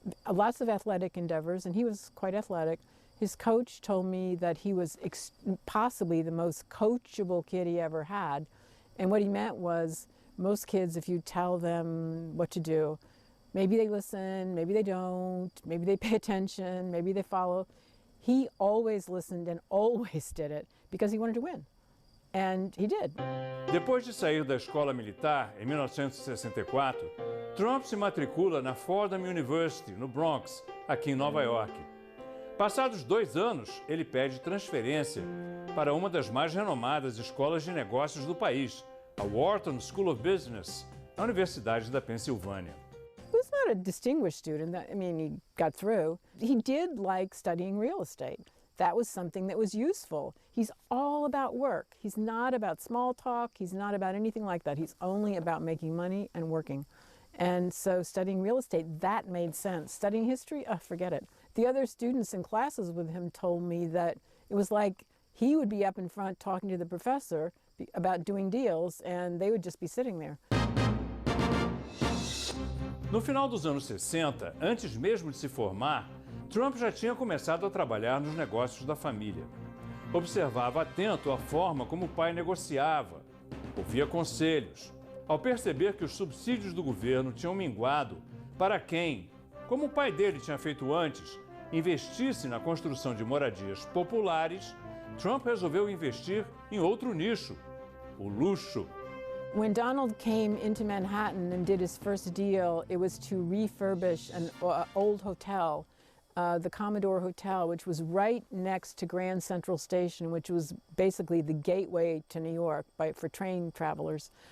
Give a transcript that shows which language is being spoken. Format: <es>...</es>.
<en>Lots of athletic endeavors, and he was quite athletic. His coach told me that he was possibly the most coachable kid he ever had. And what he meant was, most kids, if you tell them what to do, maybe they listen, maybe they don't, maybe they pay attention, maybe they follow. He always listened and always did it because he wanted to win. And he did.</en> <pt>Depois de sair da escola militar, em 1964, Trump se matricula na Fordham University, no Bronx, aqui em Nova York. Passados 2 anos, ele pede transferência para uma das mais renomadas escolas de negócios do país, a Wharton School of Business, na Universidade da Pensilvânia.</pt> <en>He was not a distinguished student. I mean, he got through. He did like studying real estate. That was something that was useful. He's all about work. He's not about small talk. He's not about anything like that. He's only about making money and working. And so studying real estate, that made sense. Studying history, forget it. The other students in classes with him told me that it was like he would be up in front talking to the professor about doing deals, and they would just be sitting there.</en> <pt>No final dos anos 60, antes mesmo de se formar, Trump já tinha começado a trabalhar nos negócios da família. Observava atento a forma como o pai negociava, ouvia conselhos. Ao perceber que os subsídios do governo tinham minguado para quem, como o pai dele tinha feito antes, investisse na construção de moradias populares, Trump resolveu investir em outro nicho, o luxo.</pt> <en>When Donald came into Manhattan and did his first deal, it was to refurbish an old hotel, the Commodore Hotel, which was right next to Grand Central Station, which was basically the gateway to New York for train travelers.</en>